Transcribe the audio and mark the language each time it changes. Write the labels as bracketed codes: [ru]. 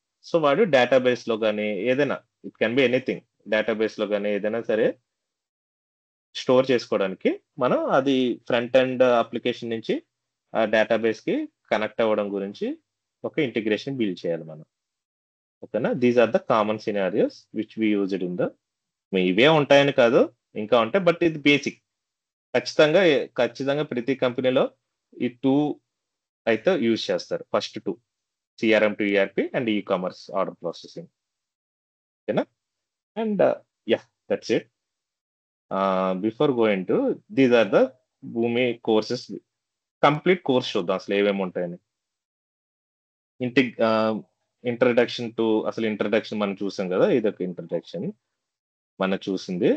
[te] So, వాడు డేటాబేస్‌లో గాని ఏదైనా [en] It can be anything. [te] డేటాబేస్‌లో గాని ఏదైనా సరే స్టోర్ చేసుకోవడానికి మనం అది ఫ్రంట్ ఎండ్ అప్లికేషన్ నుంచి ఆ డేటాబేస్‌కి కనెక్ట్ అవ్వడం గురించి ఒక ఇంటిగ్రేషన్ బిల్డ్ చేయాలి మనం. ఓకేనా? [en] these are the common scenarios which we used in [te] ఇవే ఉంటాయని కాదు. ఇంకా ఉంటాయి. [en] But ఇది basic. [te] ఖచ్చితంగా ప్రతి కంపెనీలో ఈ 2 అయితే యూజ్ చేస్తారు. First 2. [en] CRM to ERP and e-commerce order processing. ఓకేనా? And that's it. Before going to these are the భూమి courses complete course [te] చూద్దాం అసలు ఏమేమి ఉంటాయని. ఇంట్రడక్షన్ టు అసలు ఇంట్రడక్షన్ మనం చూసాం కదా, ఇదొక ఇంట్రడక్షన్ మనం చూసింది.